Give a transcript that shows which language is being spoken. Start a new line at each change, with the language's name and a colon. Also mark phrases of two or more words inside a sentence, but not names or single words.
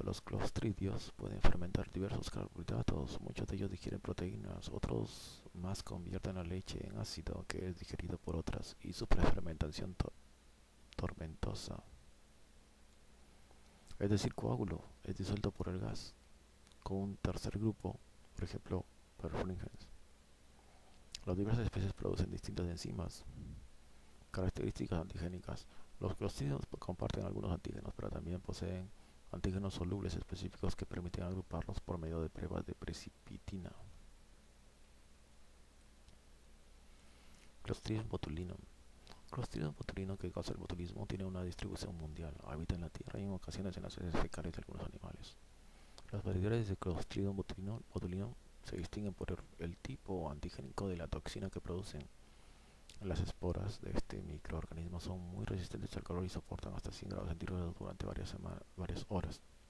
Spanish: Los clostridios pueden fermentar diversos carbohidratos, muchos de ellos digieren proteínas, otros más convierten la leche en ácido que es digerido por otras y su prefermentación tormentosa, es decir, coágulo, es disuelto por el gas, con un tercer grupo, por ejemplo, perfringens. Las diversas especies producen distintas enzimas. Características antigénicas. Los clostridios comparten algunos antígenos, pero también poseen antígenos solubles específicos que permiten agruparlos por medio de pruebas de precipitina. Clostridium botulinum. Clostridium botulinum, que causa el botulismo, tiene una distribución mundial. Habita en la tierra y en ocasiones en las heces fecales de algunos animales. Las variedades de Clostridium botulinum se distinguen por el tipo antigénico de la toxina que producen. Las esporas de este microorganismo son muy resistentes al calor y soportan hasta 100 grados centígrados durante varias horas.